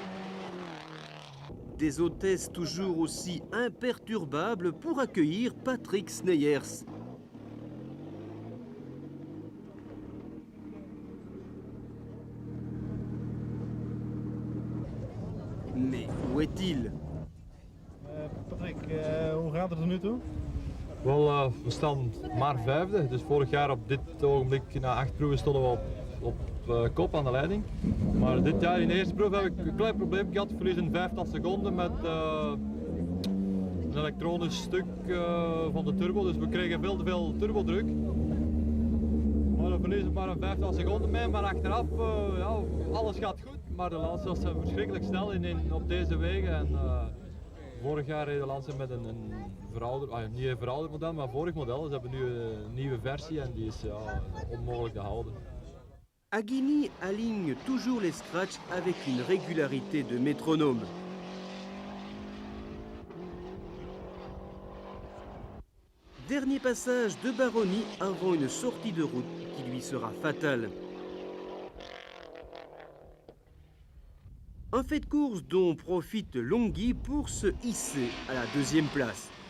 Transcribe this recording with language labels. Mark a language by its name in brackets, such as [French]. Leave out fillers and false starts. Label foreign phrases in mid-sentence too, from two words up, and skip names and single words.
[French] Des hôtesses toujours aussi imperturbables pour accueillir Patrick Sneyers. Mais où est-il? Patrick, [Dutch] hoe gaat het er nu toe? Wel, we staan maar 5e. Dus vorig jaar op dit ogenblik na 8 proeven stonden we op kop aan de leiding. Maar dit jaar in de eerste proef heb ik een klein probleem gehad. Ik verlies een 5 seconden met een elektronisch stuk van de turbo. Dus we kregen veel te veel turbodruk. Maar dan verliezen we maar een 5 seconden mee. Maar achteraf, ja, alles gaat goed. Maar de Lancias zijn verschrikkelijk snel op deze wegen. En, vorig jaar reed de Lancia met een niet een verouderd model, maar een vorig model. Ze hebben nu een nieuwe versie en die is ja, onmogelijk te houden. [French] Aghini aligne toujours les scratchs avec une régularité de métronome. Dernier passage de Baroni avant une sortie de route qui lui sera fatale. Un fait de course dont profite Longhi pour se hisser à la 2e place.